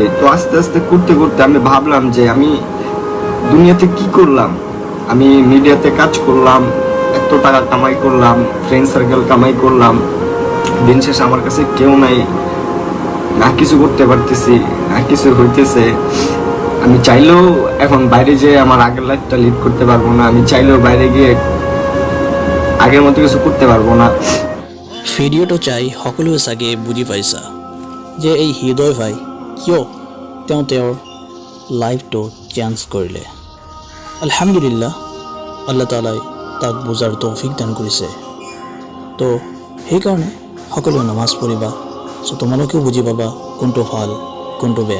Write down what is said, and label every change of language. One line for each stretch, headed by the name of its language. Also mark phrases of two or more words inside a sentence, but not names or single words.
Bangla: তো আস্তে আস্তে করতে করতে আমি ভাবলাম যে আমি দুনিয়াতে কি করলাম, আমি মিডিয়াতে কাজ করলাম, এত টাকা কামাই করলাম,
English: friend circle
Bangla: কামাই করলাম, দিন শেষে আমার কাছে কেউ নাই, না কিছু করতে পারতেছি, না কিছু হইতেছে। আমি চাইলেও এখন বাইরে যেয়ে আমার আগের লাইফটা লিড করতে পারবো না, আমি চাইলেও বাইরে গিয়ে আগের মতো কিছু করতে পারবো না।
Assamese: ভিডিঅ'টো চাই সকলোৱে চাগে বুজি পাইছা যে এই হৃদয় ভাই কিয় তেওঁৰ লাইফটো চেঞ্জ কৰিলে। আলহামদুলিল্লাহ, আল্লাহ তাআলাই তাক বুজাৰ তৌফিক দান কৰিছে। তো সেইকাৰণে সকলোৱে নামাজ পঢ়িবা, চ' তোমালোকেও বুজি পাবা কোনটো ভাল কোনটো বেয়া।